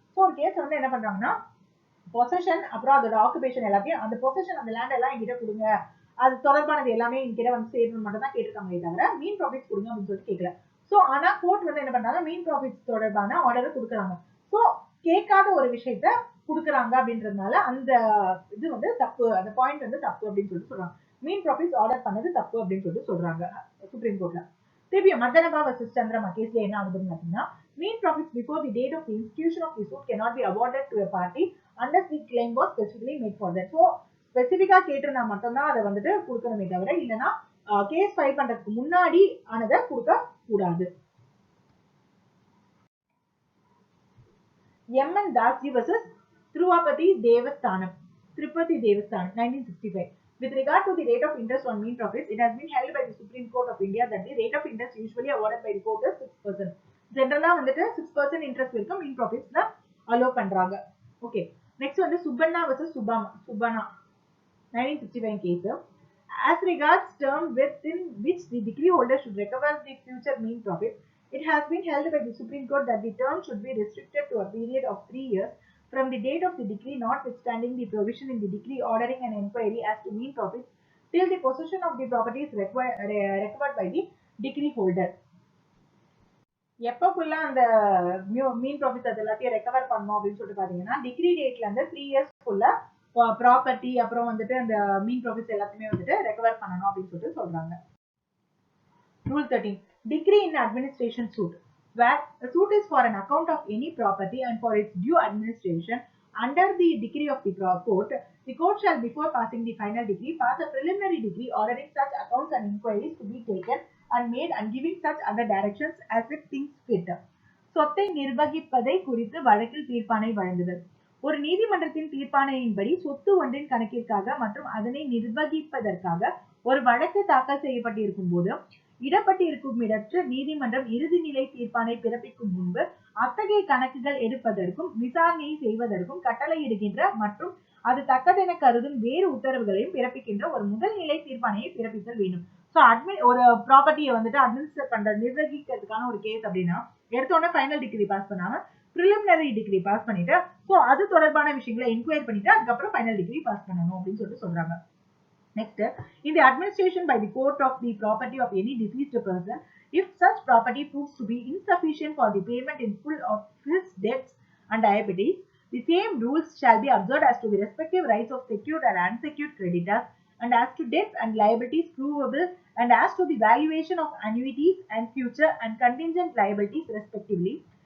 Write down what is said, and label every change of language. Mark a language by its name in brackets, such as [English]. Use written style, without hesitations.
[Tamil] So ஒரு case வந்து என்ன பண்றாங்கன்னா பொசஷன் அப்புறம் அதோட ஆக்குபேஷன் எல்லாத்தையும் அந்த பொசஷன் அந்த லேண்ட் எல்லாம் என்கிட்ட கொடுங்க, அது தொடர்பானது எல்லாமே என்கிட்ட வந்து சேரணும் மட்டும் தான் கேட்டிருக்காங்களே தவிர மீன் ப்ராஃபிட்ஸ் கொடுங்க அப்படின்னு சொல்லிட்டு கேட்கல. ஸோ ஆனா கோர்ட் வந்து என்ன பண்றாங்க, மீன் ப்ராஃபிட்ஸ் தொடர்பான ஆர்டர் கொடுக்குறாங்க. ஸோ கேட்காத ஒரு விஷயத்த கொடுக்குறாங்க அப்படின்றதுனால அந்த இது வந்து தப்பு, அந்த பாயிண்ட் வந்து தப்பு அப்படின்னு சொல்லிட்டு சொல்றாங்க. மீன் ப்ராஃபிட்ஸ் ஆர்டர் பண்ணது தப்பு அப்படின்னு சொல்லிட்டு சொல்றாங்க சுப்ரீம் கோர்ட்ல. திருப்பி மதனபா வர்சஸ் சந்திரமா கேஸ்ல என்ன ஆகுதுன்னு பார்த்தீங்கன்னா [English] mean profits before the date of the institution of the suit cannot be awarded to a party unless the claim was specifically made for that. So [Tamil] ஸ்பெசிபிக்கா கேட்டிருந்தா மட்டும்தான் அதை வந்துட்டு கொடுக்கணுமே தவிர இல்லைன்னா கேஸ் ஃபைல் பண்றதுக்கு முன்னாடி ஆனதை கொடுக்க கூடாது. [English] M N Dasji versus Tirupati Devasthanam 1965. With regard to the rate of interest on mean profits, it has been held by the Supreme Court of India that the rate of interest usually awarded by the court is 6%. [Tamil] ஜெனரலா வந்துட்டு 6% interest வரைக்கும் மீன் ப்ராஃபிட்ஸ்ல allow பண்றாங்க. Okay, next வந்து Subbanna versus Subbanna 1965 case. [English] As regards term within which the decree holder should recover the future mean profit, it has been held by the Supreme Court that the term should be restricted to a period of 3 years from the date of the decree, notwithstanding the provision in the decree ordering an inquiry as to mean profits till the possession of the property is recovered by the decree holder. [Tamil] எப்பக்குள்ள அந்த மீன் profits அது எல்லாத்தையும் recover பண்ணணும் அப்படின்னு சொல்லிட்டு பாத்தீங்கன்னா degree டேட்ல இருந்து 3 இயர்ஸ்க்குள்ள property அப்புறம் வந்துட்டு அந்த மீன் ப்ராஃபிட்ஸ் எல்லாத்தையுமே வந்துட்டு ரெக்கவர் பண்ணணும் அப்படின்னு சொல்லிட்டு சொல்றாங்க. [English] Rule 13. Decree in administration suit. Where a suit is for an account of any property and for its due administration under the decree of the court, the court shall before passing the final decree pass a preliminary decree ordering such accounts and inquiries to be taken and made and giving such other directions as it thinks fit. [Tamil] சொத்தை நிர்வகிப்பதை குறித்து வழக்கில் தீர்ப்பாணை வழங்குதல். ஒரு நீதிமன்றத்தின் தீர்ப்பாணையின்படி சொத்து ஒன்றின் கணக்கிற்காக மற்றும் அதனை நிர்வகிப்பதற்காக ஒரு வழக்கு தாக்கல் செய்யப்பட்டிருக்கும் போது இடப்பட்டிருக்கும் இடற்று நீதிமன்றம் இறுதிநிலை தீர்ப்பாணை பிறப்பிக்கும் முன்பு அத்தகைய கணக்குகள் எடுப்பதற்கும் விசாரணையை செய்வதற்கும் கட்டளையிடுகின்ற மற்றும் அது தக்கதென கருதும் வேறு உத்தரவுகளையும் பிறப்பிக்கின்ற ஒரு முதல் நிலை தீர்ப்பாணையை பிறப்பித்தல் வேண்டும். ஸோ ஒரு ப்ராப்பர்ட்டியை வந்துட்டு அட்மினிஸ்டர் பண்ற நிர்வகிக்கிறதுக்கான ஒரு கேஸ் அப்படின்னா எடுத்தோடனே ஃபைனல் டிகிரி பாஸ் பண்ணாம ப்ரிலிமினரி டிகிரி பாஸ் பண்ணிட்டு ஸோ அது தொடர்பான விஷயங்களை என்கொயரி பண்ணிட்டு அதுக்கப்புறம் ஃபைனல் டிகிரி பாஸ் பண்ணணும் அப்படின்னு சொல்லிட்டு சொல்றாங்க. [English] Next, in the administration by the court of the property of any deceased person, if such property proves to be insufficient for the payment in full of his debts and liabilities, the same rules shall be observed as to the respective rights of secured and unsecured creditors, and as to debts and liabilities provable, and as to the valuation of annuities and future and contingent liabilities respectively,